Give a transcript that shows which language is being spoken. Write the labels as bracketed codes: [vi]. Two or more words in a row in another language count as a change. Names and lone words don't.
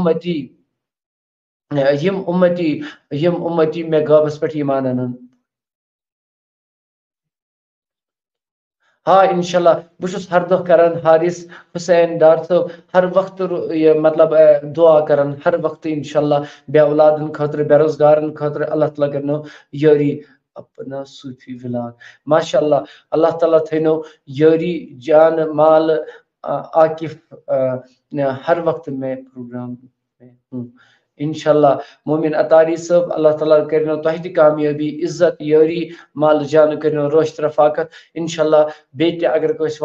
[ks] اُمتی مےٚ غٲبس پٮ۪ٹھ ایٖمان انن ہاں انشاءاللہ بہٕ چھُس ہر دۄہ کران حارث حسین ڈار صٲب ہر وقتہٕ یہِ مطلب دعا کران ہر وقتہٕ انشاءاللہ بے اولادن خٲطرٕ بے روزگارن خٲطرٕ اللہ تعالیٰ کرنو یٲری اپنا صوفی ولاگ ماشاء اللہ اللہ تعالیٰ تھٲینو یٲری جان مال عاقف [ur] ہر وقت میں پروگرام میں ہوں [ks] انشاءاللہ مومن اتاری صٲب اللہ تعالیٰ کرنو تۄہہِ تہِ کامیٲبی عزت یٲری مال جان کرنو روشت رفاقت انشاءاللہ بیٚیہِ تہِ اگر کٲنٛسہِ ونو